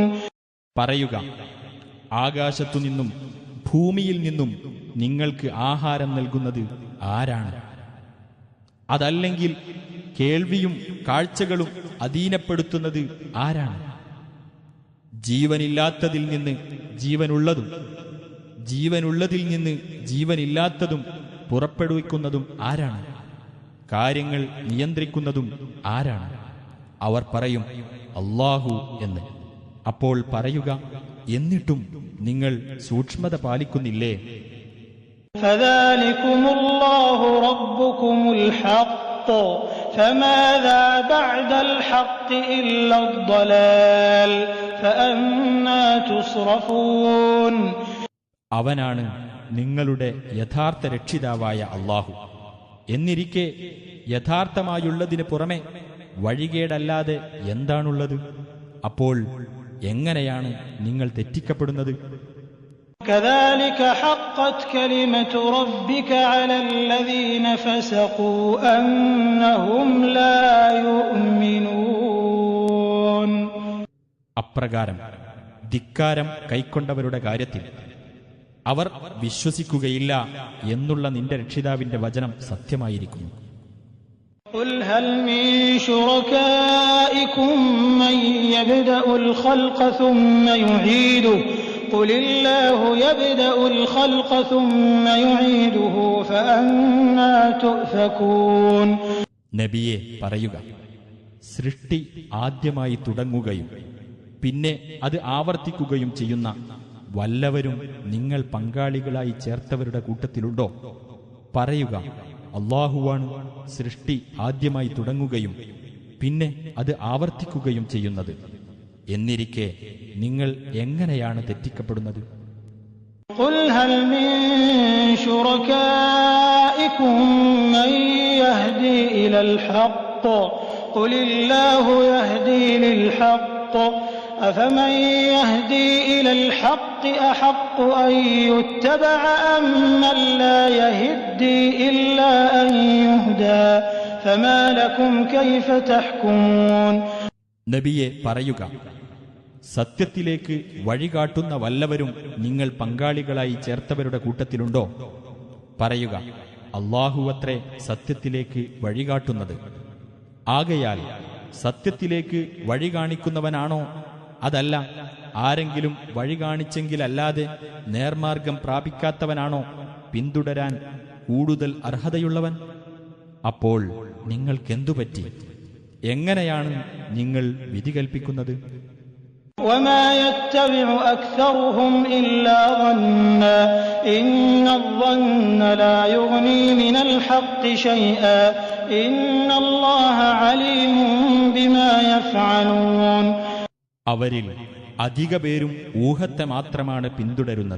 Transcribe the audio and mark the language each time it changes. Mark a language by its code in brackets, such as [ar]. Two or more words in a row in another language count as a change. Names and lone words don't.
[ml] പറയുക, ആകാശത്തുനിന്നും ഭൂമിയിൽ നിന്നും നിങ്ങൾക്ക് ആഹാരം നൽകുന്നത് ആരാണ്? അതല്ലെങ്കിൽ കേൾവിയും കാഴ്ചകളും അധീനപ്പെടുത്തുന്നത് ആരാണ്? ജീവനില്ലാത്തതിൽ നിന്ന് ജീവനുള്ളതും ജീവനുള്ളതിൽ നിന്ന് ജീവനില്ലാത്തതും പുറപ്പെടുവിക്കുന്നതും ആരാണ്? കാര്യങ്ങൾ നിയന്ത്രിക്കുന്നതും ആരാണ്? അവർ പറയും, അല്ലാഹു എന്ന്. അപ്പോൾ പറയുക, എന്നിട്ടും നിങ്ങൾ സൂക്ഷ്മത പാലിക്കുന്നില്ലേ? [ar] فذلكم الله ربكم الحق فماذا بعد الحق إلا الضلال فأنى تصرفون. [ml] അവനാണ് നിങ്ങളുടെ യഥാർത്ഥ രക്ഷിതാവായ അല്ലാഹു. എന്നിരിക്കെ യഥാർത്ഥമായുള്ളതിന് പുറമെ വഴികേടല്ലാതെ എന്താണുള്ളത്? അപ്പോൾ എങ്ങനെയാണ് നിങ്ങൾ തെറ്റിക്കപ്പെടുന്നത്? [ar] كذلك حقت كلمة ربك على الذين فسقوا أنهم لا يؤمنون. [ml] അപ്രകാരം ധിക്കാരം കൈക്കൊണ്ടവരുടെ കാര്യത്തിൽ അവർ വിശ്വസിക്കുകയില്ല എന്നുള്ള നിന്റെ രക്ഷിതാവിന്റെ വചനം സത്യമായിരിക്കുന്നു. [ar] قل هل من شركائكم من يبدأ الخلق ثم يعيده قل الله يبدأ الخلق ثم يعيده فأنى تؤفكون. [ml] നബിയെ പറയുക, സൃഷ്ടി ആദ്യമായി തുടങ്ങുകയും പിന്നെ അത് ആവർത്തിക്കുകയും ചെയ്യുന്ന വല്ലവരും നിങ്ങൾ പങ്കാളികളായി ചേർത്തവരുടെ കൂട്ടത്തിലുണ്ടോ? പറയുക, അല്ലാഹുവാണ് സൃഷ്ടി ആദ്യമായി തുടങ്ങുകയും പിന്നെ അത് ആവർത്തിക്കുകയും ചെയ്യുന്നത്. എന്നിരിക്കെ നിങ്ങൾ എങ്ങനെയാണ് തെറ്റിക്കപ്പെടുന്നത്? [ar] قل هل من شركائكم من يهدي إلى الحق قل الله يهدي للحق أفمن يهدي إلى الحق أحق أن يتبع أم من لا يهدي إلا أن يهدى فما لكم كيف تحكمون. [ml] നബിയെ പറയുക, സത്യത്തിലേക്ക് വഴികാട്ടുന്ന വല്ലവരും നിങ്ങൾ പങ്കാളികളായി ചേർത്തവരുടെ കൂട്ടത്തിലുണ്ടോ? പറയുക, അല്ലാഹുവത്രേ സത്യത്തിലേക്ക് വഴികാട്ടുന്നത്. ആകയാൽ സത്യത്തിലേക്ക് വഴി കാണിക്കുന്നവനാണോ? അതല്ല ആരെങ്കിലും വഴി കാണിച്ചെങ്കിലല്ലാതെ നേർമാർഗം പ്രാപിക്കാത്തവനാണോ പിന്തുടരാൻ കൂടുതൽ അർഹതയുള്ളവൻ? അപ്പോൾ നിങ്ങൾക്കെന്തുപറ്റി? എങ്ങനെയാണ് നിങ്ങൾ വിധി കൽപ്പിക്കുന്നത്? [ar] وما يتبع أكثرهم إلا ظنا إن الظن لا يغني من الحق شيئا إن الله عليم بما يفعلون. [ml] അവരിൽ അധിക പേരും ഊഹത്തെ മാത്രമാണ് പിന്തുടരുന്നത്.